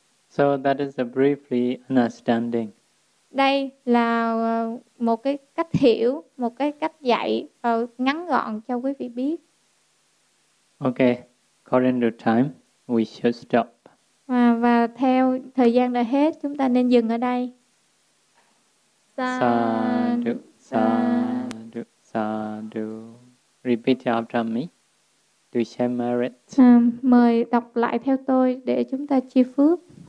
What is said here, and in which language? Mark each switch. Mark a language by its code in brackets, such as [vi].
[en] So that is a briefly understanding. [vi] Đây là một cái cách hiểu, một cái cách dạy ngắn gọn cho quý vị biết. [en] Okay, according to time, we should stop. [vi] Và theo thời gian đã hết, chúng ta nên dừng ở đây. [pi] Sadhu, sadhu, sadhu. [en] Repeat after me. To share merit. [vi] Mời đọc lại theo tôi để chúng ta chia phước.